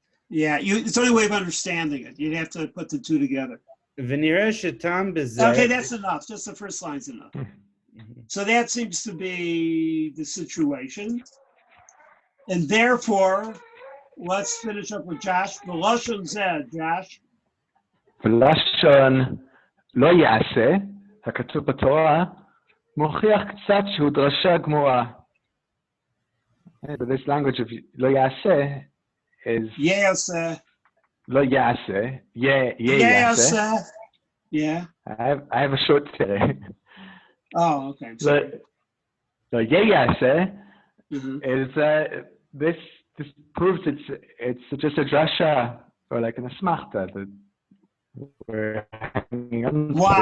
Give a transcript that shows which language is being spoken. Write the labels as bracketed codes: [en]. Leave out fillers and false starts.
[en] Yeah, it's the only way of understanding it. You'd have to put the two together. [he] V'nireh shetam bezeh. [en] Okay, that's enough. Just the first line's enough. So that seems to be the situation. And therefore, let's finish up with Josh. [he] V'lashon zeh, Josh. ולשון לא יעשה, הכתוב בתורה, מוכיח קצת שהוא דרשה גמורה. [en] But this language of [he] לא יעשה [en] is... [he] יעשה. לא יעשה. יעשה. [en] Yeah. I have a short today. Oh, okay. So yeyase is this proves it's just a drasha or like an asmachta that we're hanging on to.